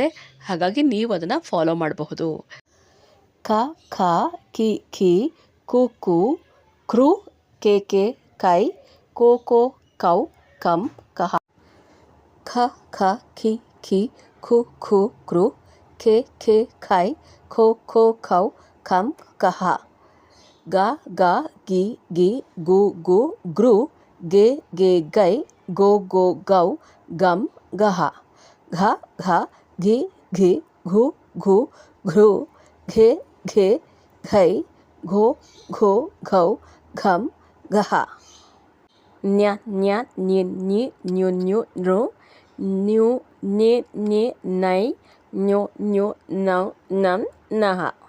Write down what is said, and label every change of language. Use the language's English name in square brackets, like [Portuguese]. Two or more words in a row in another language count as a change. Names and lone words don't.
[Kannada] ಹಾಗಾಗಿ ನೀವು ಅದನ್ನು ಫಾಲೋ ಮಾಡಬಹುದು. ಕ, ಖ, ಕಿ, ಖಿ, ಕು, ಕು, ಕೃ, ಕೆ, ಕೈ, ಕೋ, ಕೌ, ಕಂ, ಕಹ. ಖ, ಖ, ಖಿ, ಖಿ, ಖು, ಖು, ಕೃ, ಖೆ, ಖೈ, ಖೋ, ಖೌ, ಖಂ, ಕಹ. ಗ, ಗ, ಗಿ, ಗಿ, ಗು, ಗೃ, ಗೆ, ಗೈ, ಗೋ, ಗೌ, ಗಂ, ಗಹ. ಘ, ಘ, ಘಿ, ಘಿ, ಘು, ಘೃ, ಘೆ, ಘೈ, ಘೋ, ಘೌ, ಘಂ, ಗಹ. ನ್ಯ, ನ್ಯ, ನ್ಯ, ನ್ಯಿ, ನ್ಯು, ನೃ, ನ್ಯು, ನ್ಯೆ, ನೈ, ನ್ಯೋ, ನೌ, ನಂ, ನಹ.